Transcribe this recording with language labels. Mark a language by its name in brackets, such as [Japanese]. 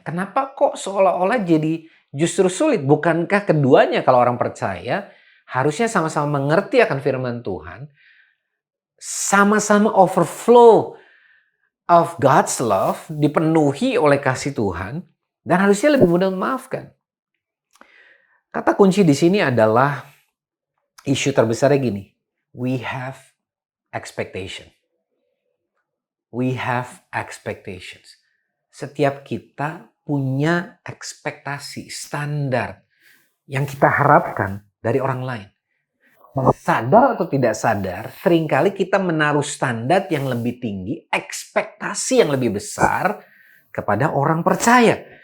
[Indonesian] Kenapa kok seolah-olah jadi justru sulit? Bukankah keduanya kalau orang percaya harusnya sama-sama mengerti akan firman Tuhan, sama-sama [English] overflow of God's love, [Indonesian] dipenuhi oleh kasih Tuhan, dan harusnya lebih mudah memaafkan. Kata kunci di sini adalah isu terbesarnya gini. [English] We have expectation. We have expectations. [Indonesian] setiap kita punya ekspektasi, standar yang kita harapkan dari orang lain. Sadar atau tidak sadar, seringkali kita menaruh standar yang lebih tinggi, ekspektasi yang lebih besar kepada orang percaya.